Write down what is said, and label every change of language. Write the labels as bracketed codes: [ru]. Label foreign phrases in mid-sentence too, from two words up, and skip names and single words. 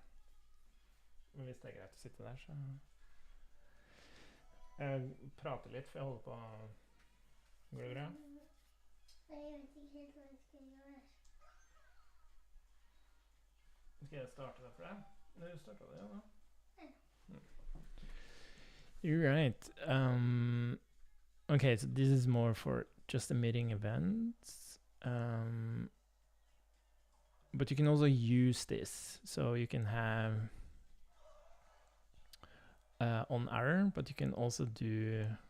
[no] Men hvis det er greit å sitte der, så... Jeg prater litt, for jeg holder på... Går det bra? Nei, jeg vet ikke helt hva jeg skal gjøre. Skal jeg starte det for deg? Nei, du startet det, ja da. Ja. [en] You're right. Okay, so this is more for just emitting events. But you can also use this. So you can have on error, but you can also do...